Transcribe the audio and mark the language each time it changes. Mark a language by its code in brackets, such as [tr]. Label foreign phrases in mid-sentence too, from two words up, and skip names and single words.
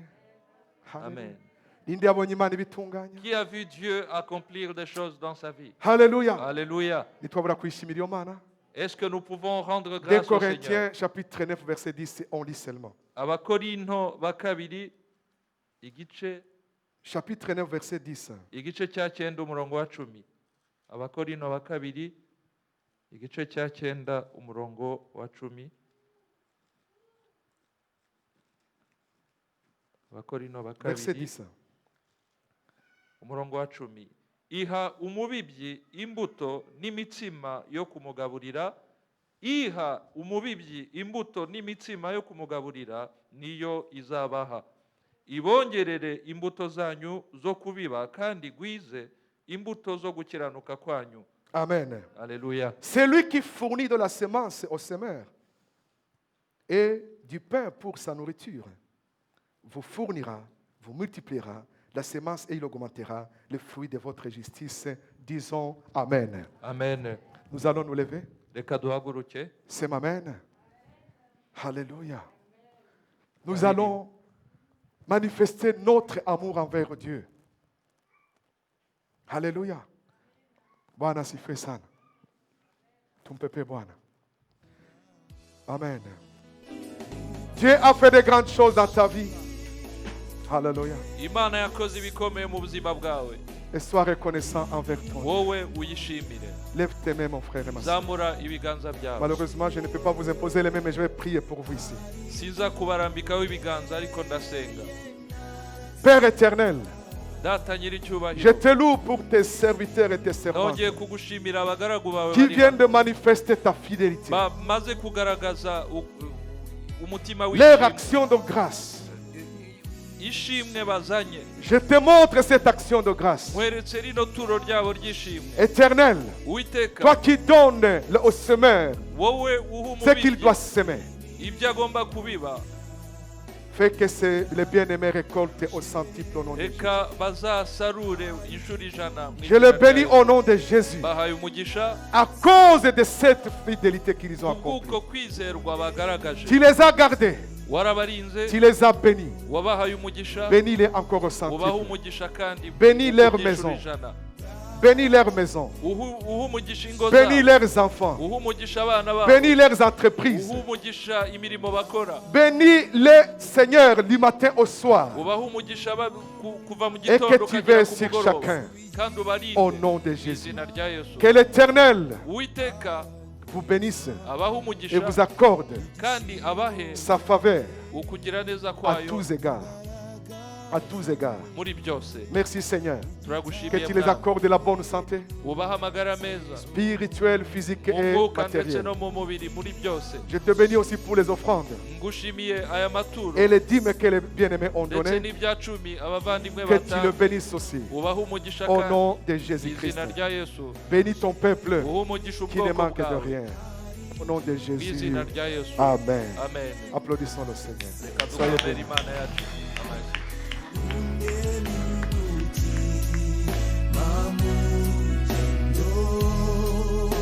[rw] Amen. Ninde yabonye Imana ibitunganya? [fr] Qui a vu Dieu accomplir des choses dans sa vie? Hallelujah. Alléluia. [rw] Nitwabura kwishimira iyo Mana. [fr] Est-ce que nous pouvons rendre 2 grâce au Corinthiens Seigneur? chapitre 9 verset 10, on lit seulement. [rw] Abakorinto ba kabiri [fr] Chapitre 9 verset 10. [rw] igice cya 9 umurongo wa 10. Abakorinto ba kabiri igice cya 9 umurongo wa 10. Abakorinto ba [fr] Verset [rw] kabiri 10. umurongo wa 10. Iha umubibyi imbuto n'imitsima yo kumugaburira, iha umubibyi imbuto n'imitsima yo kumugaburira niyo izabaha. Ibongerere imbuto zanyu zo kubiba kandi gwize imbuto zo gukiranuka kwanyu. Amen. [fr] Alléluia. C'est lui qui fournit de la semence au semeur et du pain pour sa nourriture. Vous fournira, vous multipliera la semence et il augmentera le fruit de votre justice. Disons Amen. Amen. Nous allons nous lever. [rw] Reka duhaguruke. [fr] C'est Amen. Alléluia. Nous allons manifester notre amour envers Dieu. Alléluia. [sw] Bwana sifiwe sana. Tumpepe Bwana. Amen. [fr] Dieu a fait de grandes choses dans ta vie. Alléluia. [rw] Imana yakoze ibikomeye mu buzima bwawe. [fr] Et sois reconnaissant envers toi. [rw] Wowe uyishimire. [fr] Lève tes mains, mon frère et ma sœur. [rw] Zamura ibiganza byawe. [fr] Malheureusement, je ne peux pas vous imposer les mains, mais je vais prier pour vous ici. [rw] Siza kubarambikaho ibiganza ariko ndasenga. [fr] Père éternel, [rw] Data nyiricyubahiro. [fr] je te loue pour tes serviteurs et tes servantes [rw] Nongeye kugushimira abagaragu bawe [fr] qui viennent de manifester ta fidélité. [rw] maze kugaragaza umutima [fr] Leur [rw] w'ishimwe. [fr] action de grâce. [rw] Ishimwe bazanye. [fr] Je te montre cette action de grâce. [rw] Mweretse rino turo ryabo ry'ishimwe. [fr] Éternel, [rw] Uwiteka, [fr] toi qui donnes au semeur [rw] wowe uha [fr] ce qu'il [rw] umubibyi [fr] doit semer, [rw] ibyo agomba kubiba, [fr] fais que les bien-aimés récoltent au centuple au nom de Jésus. [rw] reka bazasarure inshuro 100 mu [fr] Je les [rw] izina [fr] bénis [rw] rya [fr] au [rw] Yesu. [fr] nom de Jésus [rw] Bahaye umugisha [fr] à cause de cette fidélité qu'ils ont accomplie. [rw] kubw'uko kwizerwa bagaragaje. [fr] Tu les as gardés, [rw] Warabarinze, [fr] tu les as bénis. [rw] wabahaye umugisha, [fr] Bénis-les encore au [rw] ubaha [fr] centuple. [rw] umugisha kandi [fr] Bénis leur [rw] ukubye [fr] maison. [rw] inshuro 100. [fr] Bénis leurs maisons. [rw] Uha umugisha ingo [fr] Bénis [rw] zabo, [fr] leurs enfants. [rw] uha umugisha abana babo, [fr] Bénis leurs entreprises. [rw] uha umugisha imirimo bakora, [fr] Bénis-les, Seigneur, du matin au soir. [rw] ubaha umugisha kuva mu [fr] Et [rw] gitondo [fr] que tu [rw] ukagera [fr] veilles [rw] ku [fr] sur [rw] mugoroba, [fr] chacun. [rw] kandi ubarinde [fr] Au nom de [rw] mu [fr] Jésus. [rw] izina rya Yesu. [fr] Que l'Éternel [rw] Uwiteka [fr] vous bénisse [rw] abaha [fr] et [rw] umugisha [fr] vous accorde [rw] kandi abahe [fr] sa faveur [rw] ukugira neza [fr] à [rw] kwayo [fr] tous égards. À tous égards. [rw] muri byose. [fr] Merci Seigneur. Que [rw] Turagushimiye tu les Bwana. [fr] accordes la bonne santé, [rw] ubaha amagara meza [fr] spirituelle, physique [rw] mu [fr] et [rw] mwuka ndetse [fr] matérielle. [rw] no mu mubiri muri byose. [fr] Je te bénis aussi pour les offrandes [rw] Ngushimiye aya maturo [fr] et les dîmes que les bien-aimés ont [rw] ndetse [fr] données. [rw] n'ibya cumi abavandimwe [fr] Que tu le [rw] batanga. [fr] bénisses aussi. [rw] Ubaha umugisha [fr] Au [rw] kandi [fr] nom de [rw] mu [fr] Jésus-Christ. [rw] izina rya Yesu. [fr] Bénis ton peuple [rw] Uha umugisha [fr] qui ne [rw] ubwoko [fr] manque de [rw] bwawe [fr] rien. Au nom de [rw] mu [fr] Jésus. [rw] izina rya Yesu. Amen. Amen. [fr] Applaudissons le Seigneur. [rw] Reka [fr] Soyez [rw] dukomere [fr] bénis. [rw] Imana yacu. Amen. Mamundo